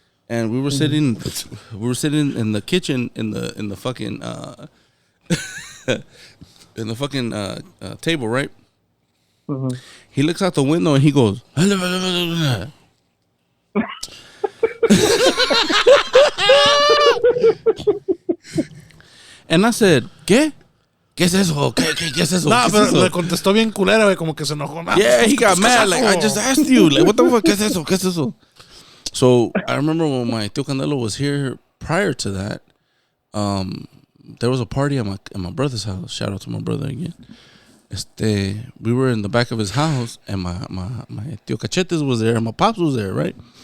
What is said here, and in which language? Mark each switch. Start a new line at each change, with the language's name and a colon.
English: And we were sitting in the kitchen, in the fucking, in the fucking table, right? Mm-hmm. He looks out the window and he goes, and I said,
Spanish: ¿qué? ¿Qué es eso? ¿Qué es eso? Nah, pero le contestó bien culera, güey, como que se enojó. Nah,
English: yeah, he got mad. Like, I just asked you. Like, what the fuck?
Spanish: ¿Qué es eso? ¿Qué es eso?
English: So, I remember when my tío Candelo was here prior to that, there was a party at my brother's house. Shout out to my brother again. We were in the back of his house, and my tío Cachetes was there, and my pops was there, right?